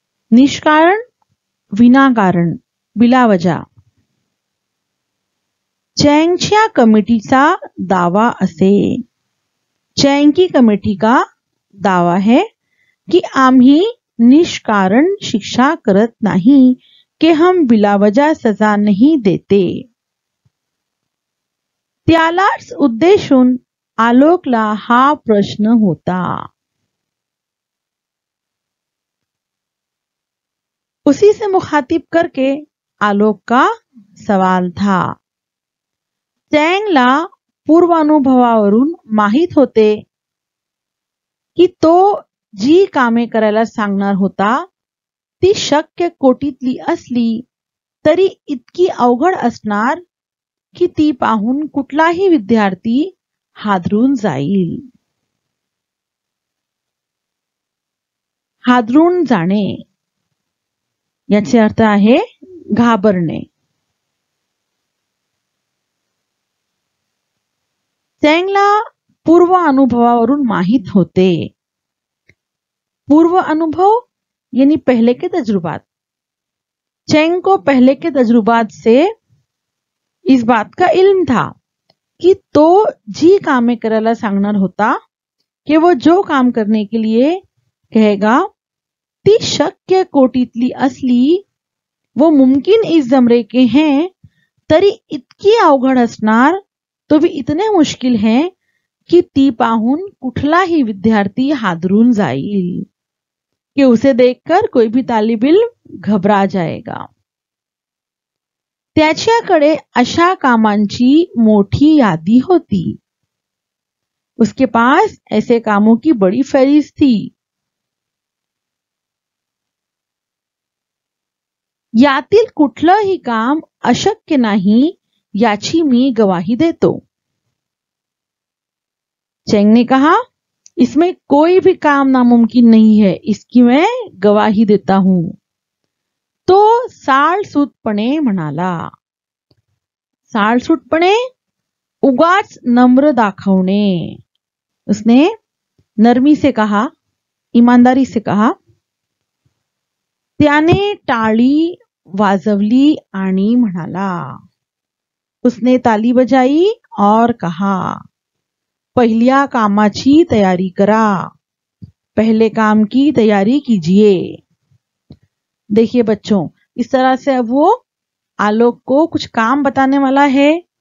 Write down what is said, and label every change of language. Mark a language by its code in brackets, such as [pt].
[mr] निष्कारण, विनाकारण, बिलावजा. चैंगच्या कमेटी का दावा असे. [hi] चैंग की कमेटी का दावा है कि [mr] आम्ही निष्कारण शिक्षा करत नहीं, [hi] कि हम बिलावजा सजा नहीं देते. [mr] त्यालाच उद्देशून आलोकला हा प्रश्न होता. [hi] उसी से मुखातिब करके आलोक का सवाल था. [mr] चैंगला पूर्वानुभवावरून माहित होते की तो जी कामे करायला सांगणार होता ती शक्य कोटीतली असली तरी इतकी अवघड असणार की ती पाहून कुठलाही विद्यार्थी हादरून जाईल. हादरून जाणे याचे अर्थ आहे घाबरणे. चैंगला पूर्व अनुभवावरून माहित होते. [hi] पूर्व अनुभव यानी पहले के तजुर्बात. चैंग को पहले के तजुर्बात से इस बात का इल्म था कि [mr] तो जी कामे करायला सांगणार होता [hi] कि वो जो काम करने के लिए कहेगा [mr] ती शक्य कोटीतली असली, [hi] वो मुमकिन इस जमरे के हैं [mr] तरी इतकी अवघड असणार, [hi] तो भी इतने मुश्किल हैं कि [mr] ती पाहून कुठलाही विद्यार्थी हादरून जाईल, [hi] कि उसे देखकर कोई भी तालिब इल्म घबरा जाएगा. [mr] त्याच्याकडे अशा कामांची मोठी यादी होती. [hi] उसके पास ऐसे कामों की बड़ी फहरिस्त थी. [mr] यातील कुठलंही काम अशक्य नाही याची मी गवाही देतो. [hi] चैंग ने कहा, इसमें कोई भी काम नामुमकिन नहीं है, इसकी मैं गवाही देता हूं. [mr] तो साळसूतपणे म्हणाला. साळसूतपणे उगाच नम्र दाखवणे. [hi] उसने नरमी से कहा, ईमानदारी से कहा. [mr] त्याने टाळी वाजवली आणि म्हणाला. [hi] उसने ताली बजाई और कहा, [mr] पहिल्या कामाची तयारी करा, [hi] पहले काम की तैयारी कीजिए. देखिए बच्चों, इस तरह से अब वो आलोक को कुछ काम बताने वाला है.